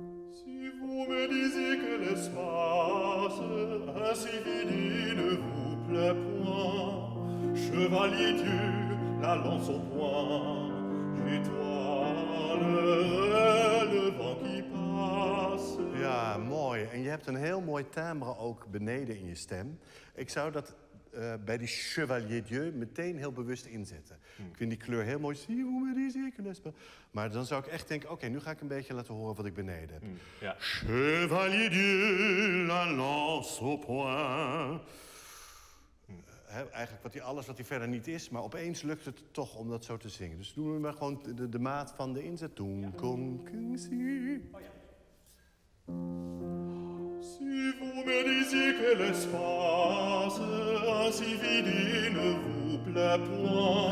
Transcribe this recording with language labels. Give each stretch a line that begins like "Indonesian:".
French: Si vous me disiez que l'espace ainsi vide ne vous plaît point, chevalier Dieu, la lance au poing, étoile, le vent qui passe.
Dutch: Ja, mooi. En je hebt een heel mooi timbre ook beneden in je stem. Ik zou dat bij die Chevalier Dieu meteen heel bewust inzetten. Ik vind die kleur heel mooi.
French: Si vous me disiez que l'espace.
Dutch: Maar dan zou ik echt denken, oké, nu ga ik een beetje laten horen wat ik beneden heb. Ja.
French: Chevalier Dieu, la lance au poing.
Dutch: Eigenlijk alles wat hij verder niet is, maar opeens lukt het toch om dat zo te zingen. Dus doen we maar gewoon de maat van de inzet. Toen kom si.
French: Si vous me disiez que l'espace ainsi vide ne vous plaît point,